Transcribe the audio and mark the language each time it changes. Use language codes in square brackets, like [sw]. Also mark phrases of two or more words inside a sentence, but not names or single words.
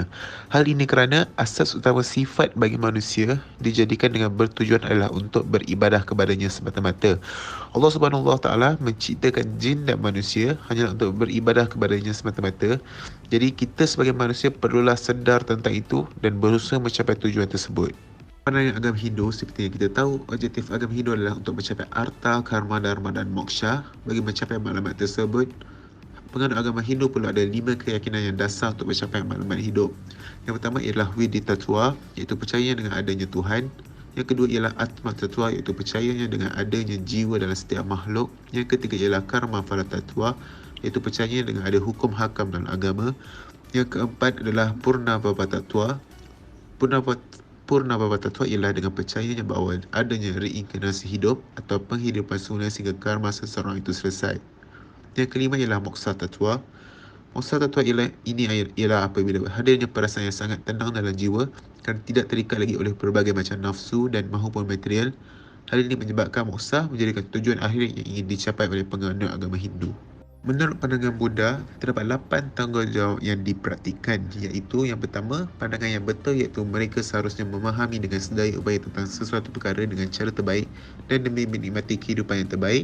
[ms] Hal ini kerana asas utama sifat bagi manusia dijadikan dengan bertujuan adalah untuk beribadah kepadanya semata-mata. [ar] الله سبحانه وتعالى [ms] menciptakan jin dan manusia hanya untuk beribadah kepadanya semata-mata. Jadi kita sebagai manusia perlulah sedar tentang itu dan berusaha mencapai tujuan tersebut. Pandangan agama Hindu, seperti yang kita tahu, objektif agama Hindu adalah untuk mencapai artha, karma, dharma dan moksha. Bagi mencapai maklumat tersebut, penganut agama Hindu perlu ada 5 keyakinan yang dasar untuk mencapai maklumat hidup. Yang pertama ialah Vidita Tattva, iaitu percaya dengan adanya Tuhan. Yang kedua ialah Atma Tattva, iaitu percayanya dengan adanya jiwa dalam setiap makhluk. Yang ketiga ialah Karma Phala Tattva, iaitu percaya dengan ada hukum hakam dalam agama. Yang keempat adalah Purna Bhava Tattva. Purna Bhava Tattva ialah dengan percayanya bahawa adanya reinkarnasi hidup atau penghidupan semula sehingga karma seseorang itu selesai. Yang kelima ialah Moksha Tattva. Moksha Tattva ialah apabila hadirnya perasaan yang sangat tenang dalam jiwa kerana tidak terikat lagi oleh berbagai macam nafsu dan mahupun material. Hal ini menyebabkan moksha menjadikan tujuan akhir yang ingin dicapai oleh penganut agama Hindu. Menurut pandangan Buddha, terdapat 8 tanggungjawab yang dipraktikkan, iaitu yang pertama, pandangan yang betul iaitu mereka seharusnya memahami dengan sedaya upaya tentang sesuatu perkara dengan cara terbaik dan demi menikmati kehidupan yang terbaik.